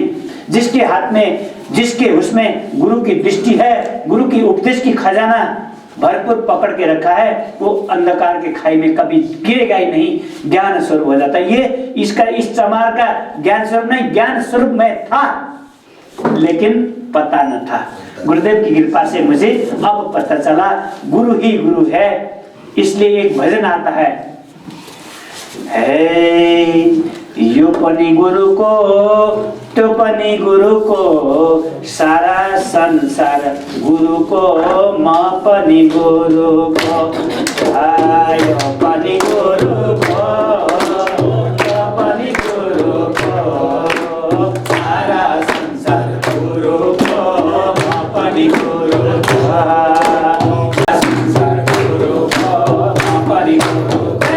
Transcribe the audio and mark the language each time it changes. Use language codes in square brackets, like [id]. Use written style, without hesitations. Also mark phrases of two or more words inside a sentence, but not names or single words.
[hi] जिसके हाथ में, जिसके उसमें गुरु की दृष्टि है, गुरु की उपदेश की खजाना भरपूर पकड़ के रखा है, वो अंधकार के खाई में कभी गिरेगा ही नहीं, ज्ञान स्वरूप हो जाता है। ये इसका इस चमार का ज्ञान स्वरूप नहीं, ज्ञान स्वरूप में था लेकिन पता न था। गुरुदेव की कृपा से मुझे अब पता चला गुरु ही गुरु है। इसलिए एक भजन आता है, [ne] यो पनि गुरु को त्यो पनि गुरु को, सारा संसार गुरु को, म पनि गुरु को, यो पनि गुरु को, त्यो पनि गुरु को, सारा संसार गुरु को, म पनि गुरु को, संसार गुरु को, म पनि गुरु को।